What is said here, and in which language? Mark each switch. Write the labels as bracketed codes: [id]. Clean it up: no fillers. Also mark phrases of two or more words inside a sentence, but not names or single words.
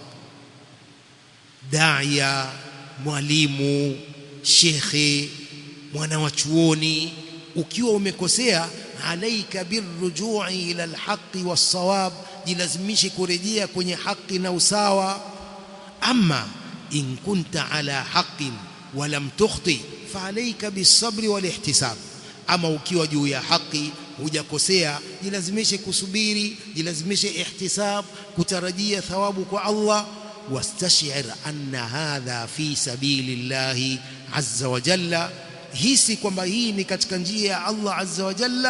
[sw] Da'iya, mwalimu, shekhe, mwana wa chuoni, ukiwa umekosea [ar] عليك بالرجوع إلى الحق والصواب, [sw] jilazimishe kurejea kwenye haki na usawa. [ar] أما إن كنت على حق ولم تخطئ فعليك بالصبر والاحتساب, [sw] ama ukiwa juu ya haki hujakosea jilazimishe kusubiri, jilazimishe ihtisab, kutarajia thawabu kwa Allah. [ar] واستشعر أن هذا في سبيل الله عز وجل, [sw] hisi kwamba hii ni katika njia ya Allah [ar] عز وجل.